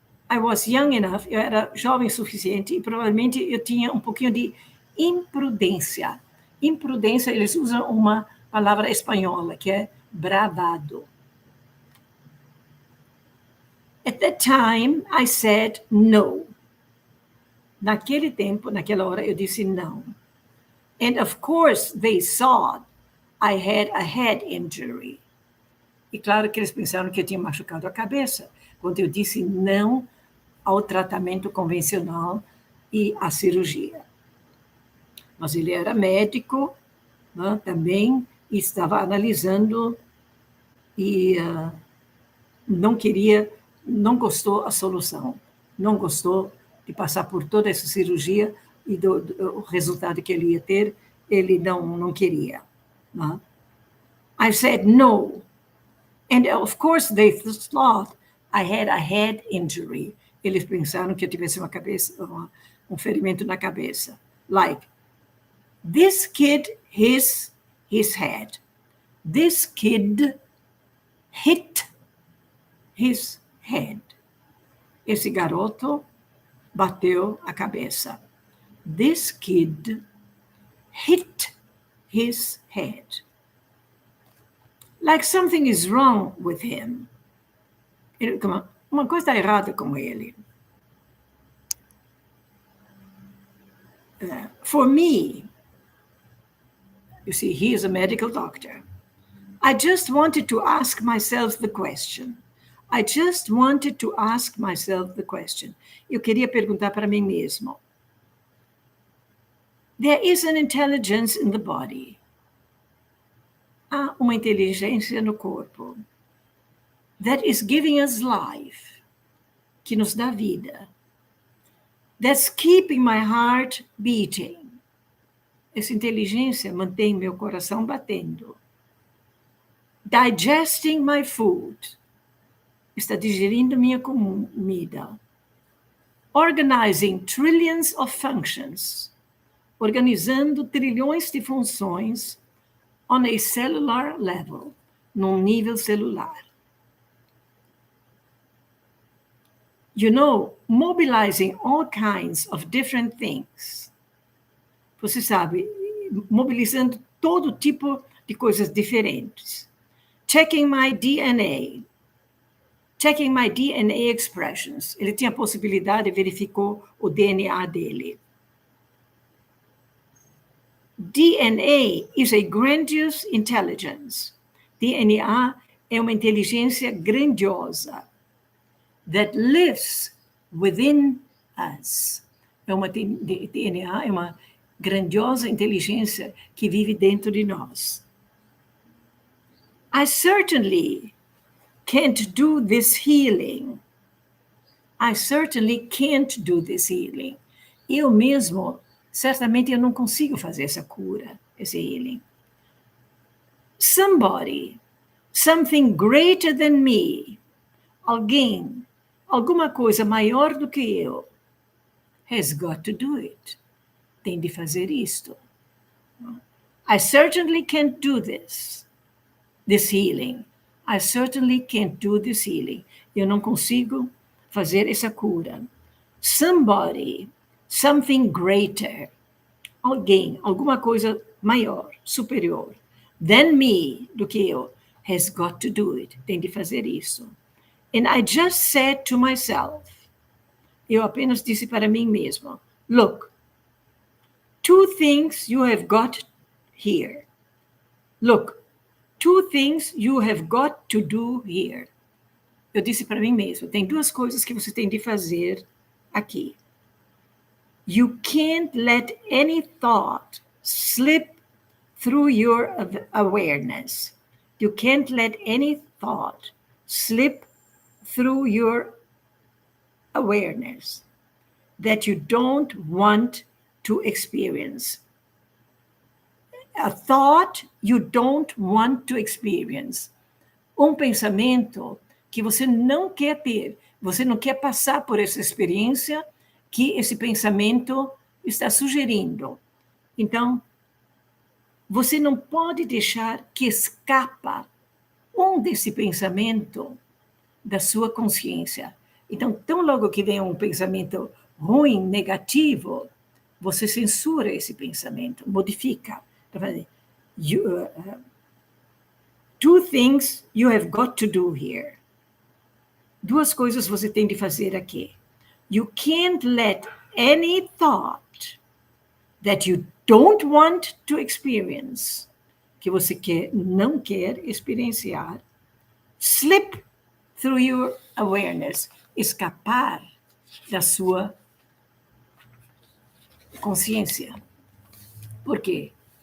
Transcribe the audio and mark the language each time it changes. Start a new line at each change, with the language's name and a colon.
English: I was young enough,
Portuguese: eu era jovem o suficiente e provavelmente eu tinha um pouquinho de imprudência. Imprudência, eles usam uma palavra espanhola que é bravado.
English: At that time, I said no.
Portuguese: Naquele tempo, naquela hora, eu disse não.
English: And of course, they saw I had a head injury.
Portuguese: E claro que eles pensaram que eu tinha machucado a cabeça, quando eu disse não ao tratamento convencional e à cirurgia. Mas ele era médico, né, também, e estava analisando e não gostou da solução, não gostou de passar por toda essa cirurgia e do resultado que ele ia ter, ele não queria. Né?
English: I said no. And of course they thought I had a head injury.
Portuguese: Eles pensaram que eu tivesse um ferimento na cabeça.
English: Like, this kid hit his head. This kid hit his head.
Portuguese: Esse garoto bateu a cabeça.
English: This kid hit his head. Like something is wrong with him.
Portuguese: Uma coisa está errada com ele.
English: For me, you see, he is a medical doctor. I just wanted to ask myself the question. I just wanted to ask myself the question.
Portuguese: Eu queria perguntar para mim mesmo.
English: There is an intelligence in the body.
Portuguese: Há uma inteligência no corpo
English: that is giving us life,
Portuguese: que nos dá vida.
English: That's keeping my heart beating.
Portuguese: Essa inteligência mantém meu coração batendo.
English: Digesting my food.
Portuguese: Está digerindo minha comida.
English: Organizing trillions of functions.
Portuguese: Organizando trilhões de funções
English: on a cellular level,
Portuguese: num nível celular.
English: You know, mobilizing all kinds of different things.
Portuguese: Você sabe, mobilizando todo tipo de coisas diferentes.
English: Checking my DNA. Checking my DNA expressions.
Portuguese: Ele tinha a possibilidade, verificou o DNA dele.
English: DNA is a grandiose intelligence.
Portuguese: DNA é uma inteligência grandiosa
English: that lives within us.
Portuguese: DNA é uma grandiosa inteligência que vive dentro de nós.
English: I certainly can't do this healing. I certainly can't do this healing.
Portuguese: Eu mesmo, certamente eu não consigo fazer essa cura, esse healing.
English: Somebody, something greater than me,
Portuguese: alguém, alguma coisa maior do que eu,
English: has got to do it.
Portuguese: Tem de fazer isto.
English: I certainly can't do this healing. I certainly can't do this healing.
Portuguese: Eu não consigo fazer essa cura.
English: Somebody, something greater,
Portuguese: alguém, alguma coisa maior, superior,
English: than me,
Portuguese: do que eu,
English: has got to do it.
Portuguese: Tem de fazer isso.
English: And I just said to myself,
Portuguese: eu apenas disse para mim mesmo,
English: look, 2 things you have got here. Look, 2 things you have got to do here.
Portuguese: Eu disse para mim mesmo, tem 2 coisas que você tem de fazer aqui. You can't let any thought slip through your awareness. You can't let any thought slip through your awareness that you don't want to experience. A thought you don't want to experience. Um pensamento que você não quer ter. Você não quer passar por essa experiência que esse pensamento está sugerindo. Então, você não pode deixar que escapa desse pensamento da sua consciência. Então, tão logo que vem um pensamento ruim, negativo, você censura esse pensamento, modifica.
English: 2 things you have got to do here.
Portuguese: 2 coisas você tem de fazer aqui.
English: You can't let any thought that you don't want to experience,
Portuguese: que você não quer experienciar,
English: slip through your awareness,
Portuguese: escapar da sua consciência. Por quê?